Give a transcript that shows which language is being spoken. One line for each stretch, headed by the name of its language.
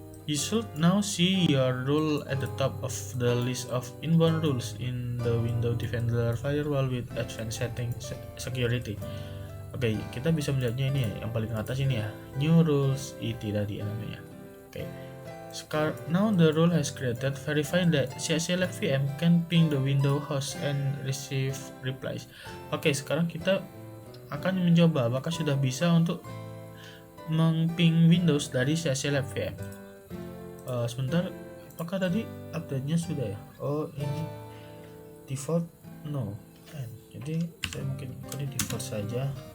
English: You should now see your rule at the top of the list of inbound rules in the Windows Defender Firewall with Advanced Setting Security.
Indonesian: Oke, kita bisa melihatnya ini ya, yang paling atas ini ya, New Rules ET tadi namanya.
English: Oke, now the rule has created, verifying that CSLF VM can ping the Windows host and receive replies.
Indonesian: Oke, sekarang kita akan mencoba apakah sudah bisa untuk meng-ping Windows dari CSLF VM. Sebentar, apakah tadi update-nya sudah ya? Oh, ini default no. Jadi saya mungkin buka di default saja.